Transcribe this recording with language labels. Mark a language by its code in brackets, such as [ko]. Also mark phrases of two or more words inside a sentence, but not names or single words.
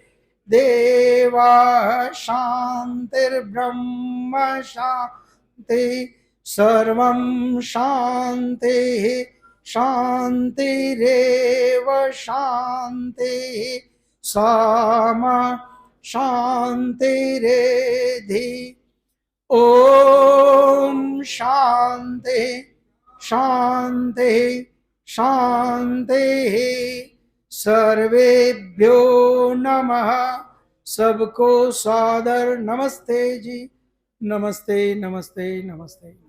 [sa] દેવાઃ શાંતિર્બ્રહ્મ શાંતિ સર્વં શાંતિ શાંતિરેવ શાંતિ સામા શાંતિરેધિ. ઓમ શાંતિ શાંતિ શાંતિ. सर्वेभ्यो नमः. [hi] सबको सादर नमस्ते जी. नमस्ते नमस्ते नमस्ते.